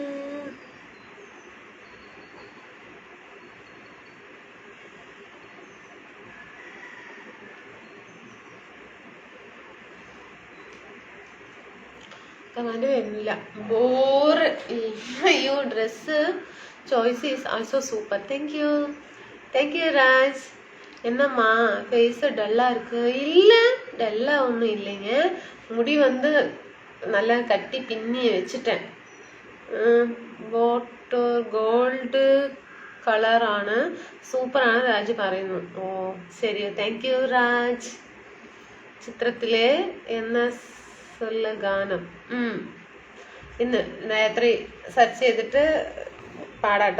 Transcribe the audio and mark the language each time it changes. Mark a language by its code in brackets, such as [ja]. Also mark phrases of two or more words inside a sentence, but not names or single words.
[ml] കമാൻഡ് വരുന്നില്ല. [en] ബോറ്. അയ്യോ, dress choice is also super. Thank you Raj. [ta] என்னம்மா ஃபேஸ் டல்லா இருக்கு? இல்ல, டல்லா ஒன்றும் இல்லைங்க. முடி வந்து நல்லா கட்டி பின்னி வச்சுட்டேன். [ml] ഗോൾഡ് കളറാണ്, സൂപ്പറാണ് രാജ് പറയുന്നു. ഓ ശരി, [en] thank you [ml] രാജ്. ചിത്രത്തിലെ ഗാനം ഇന്ന് രാത്രി സെർച്ച് ചെയ്തിട്ട് പാടാട്ടോ.